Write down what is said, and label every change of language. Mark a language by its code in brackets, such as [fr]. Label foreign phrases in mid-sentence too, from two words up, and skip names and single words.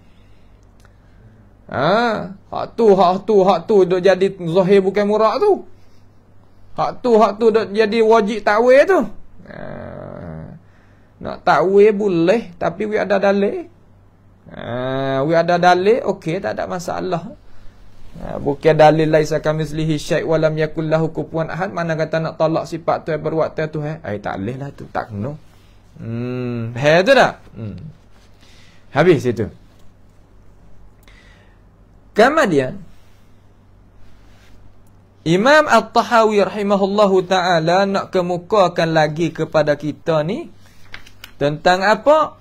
[ms] Hak tu duk jadi zahir bukan murak tu. Hak tu duk jadi wajib takwil tu. Nak takwil boleh, tapi we ada dalil. We ada dalil, okey, tak ada masalah. Bukan dalil [ar] ليس كمثله شيء ولم يكن له كفوا أحد. [ms] Mana kata nak tolak sifat tu perbuatan tu tak boleh lah tu, tak kena. Tu tak? Habis itu. Kemudian Imam At-Tahawi [ar] رحمه الله تعالى [ms] nak kemukakan lagi kepada kita ni tentang apa?